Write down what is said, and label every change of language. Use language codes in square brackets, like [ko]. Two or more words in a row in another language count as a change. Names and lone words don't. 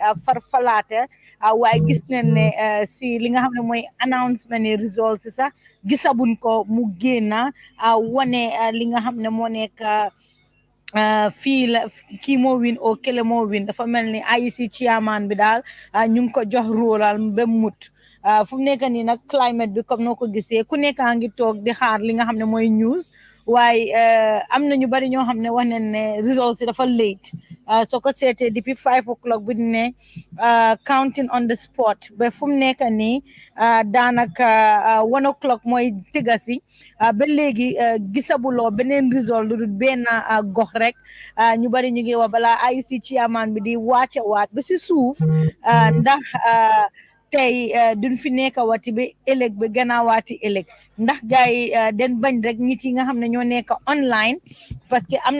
[wo] farfalaate waaye gis nañ ne si li nga xam ne mooy announcement ni results sax gisabuñ ko mu génna wane li nga xam ne moo nekk fii la kii moo win o kele moo win dafa mel ni IEC chairman bi daal ñu ngi ko jox róolal ba mut fu mu nekk nii nag climate bi comme noo ko gisee ku nekk a ngi toog di xaar li nga xam ne mooy news waaye am na ñu bari ñoo xam ne wax nañ ne results yi dafa late soo ko seetee depuis [en] 5 o'clock [wo] bi ne [en] counting on the spot [wo] ba fu mu nekk nii daanaka [en] 1 o'clock [wo] mooy tëgga si ba léegi gisabuloo beneen result lu dul benn gox rek ñu bari ñu ngi wax balaa IEC chairman bi di wàcce waat ba si suuf ndax tey duñ fi nekk wati ba ëllëg ba gannaawaati ëllëg ndax gars yi den bañ rek nit yi nga xam ne ñoo nekk online [fr] parce que [wo] am na